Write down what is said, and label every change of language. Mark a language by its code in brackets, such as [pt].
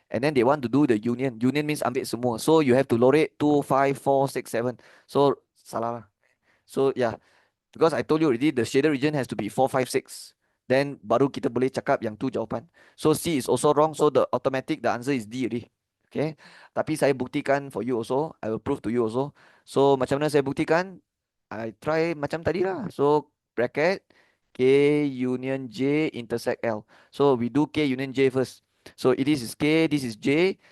[en] And then they want to do the union. Union means [ms] ambil semua. [en] So you have to load it 2, 5, 4, 6, 7. So [ms] salah lah. [en] So yeah. Because I told you already, the shaded region has to be 4, 5, 6. [ms] Then baru kita boleh cakap yang tu jawapan. [en] So C is also wrong. So the answer is D already. Okay. [ms] Tapi saya buktikan [en] for you also. I will prove to you also. [ms] So macam mana saya buktikan? [en] I try [ms] macam tadi lah. [en] So bracket K union J intersect L. So we do K union J first. So it is K, this is J.